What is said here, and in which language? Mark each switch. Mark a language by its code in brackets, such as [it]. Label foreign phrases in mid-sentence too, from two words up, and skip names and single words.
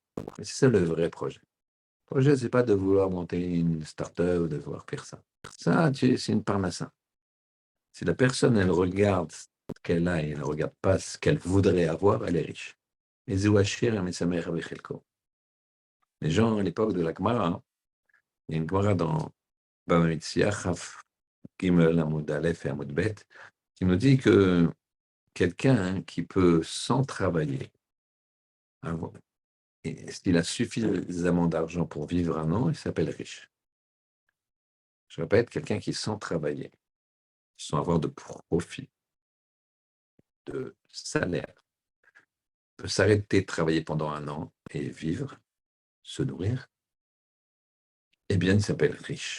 [fr] Mais c'est ça le vrai projet. Le projet, c'est pas de vouloir monter une start-up ou de vouloir faire ça. Ça, c'est une parnassa. Si la personne, elle regarde ce qu'elle a et elle ne regarde pas ce qu'elle voudrait avoir, elle est riche. Les gens, à l'époque de la Gemara, hein, il y a une Gemara dans Bava Metzia, [he] כף גימל עמוד אלף [fr] et [he] עמוד בית, [fr] qui nous dit que quelqu'un qui peut, sans travailler, s'il a suffisamment d'argent pour vivre un an, il s'appelle riche. Je répète, quelqu'un qui, sans travailler, sans avoir de profit, de salaire, peut s'arrêter de travailler pendant un an et vivre, se nourrir, eh bien, il s'appelle riche.